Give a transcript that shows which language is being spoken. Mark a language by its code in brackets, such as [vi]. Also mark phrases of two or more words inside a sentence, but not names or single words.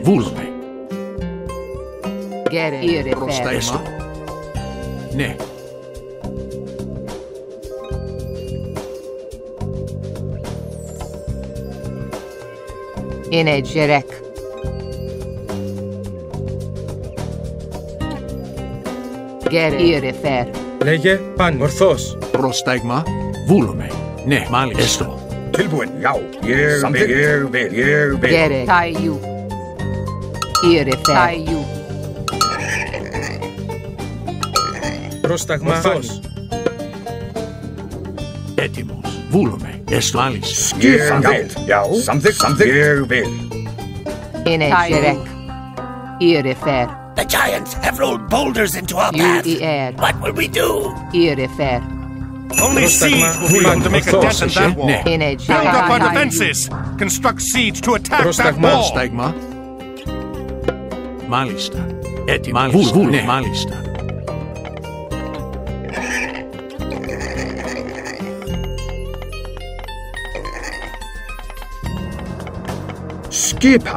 [el] Βούλομαι. [en] Get it. [el] Πρόσταγμα. Ναι. In a jerek. [en] Get it. Jerefer. [el] Λέγε. Πάνω. Ορθώς. Πρόσταγμα. Βούλομαι. Ναι, μάλιστα. Έστω. [is] Tilbúin. Já. Ég vil. Ég vil. [en] Get it. Tayu. Jerefer. Tayu. [el] Πρόσταγμα. Ορθώς. Έτοιμος. Βούλομαι. Έστω. Μάλιστα. [is] Ég vil. Já. Samþykkt. Ég vil. In a jerek. Jerefer. [en] The giants have rolled boulders into our path. U-E-R. What will we do? Jerefer. Only siege will be able to make a dent in that wall. [el] Ναι. In a [en] Build up our jerek. defenses. Construct siege to attack that [el] Πρόσταγμα. [en] wall. [el] Πρόσταγμα. Μάλιστα. Έτοιμο. Μάλιστα. Ναι, μάλιστα. [is] Skipan.